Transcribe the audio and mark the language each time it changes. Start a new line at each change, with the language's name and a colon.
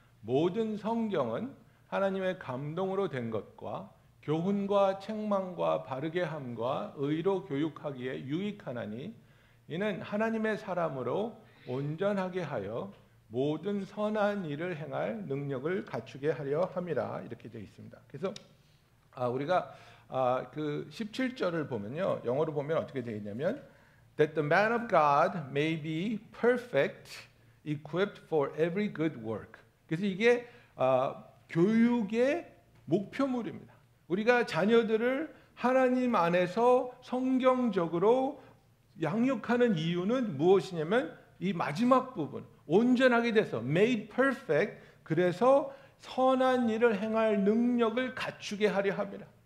Korean: 모든 성경은 하나님의 감동으로 된 것과 교훈과 책망과 바르게 함과 의로 교육하기에 유익하나니 이는 하나님의 사람으로 온전하게 하여 모든 선한 일을 행할 능력을 갖추게 하려 함이라. 이렇게 되어 있습니다. 그래서 우리가 17절을 보면요, 영어로 보면 어떻게 되어 있냐면
English: That the man of God may be perfect, equipped for every good work.
Korean: 그래서 이게 교육의 목표물입니다. 우리가 자녀들을 하나님 안에서 성경적으로 양육하는 이유는 무엇이냐면 이 마지막 부분, 온전하게 돼서
English: made perfect,
Korean: 그래서 선한 일을 행할 능력을 갖추게 하려 합니다.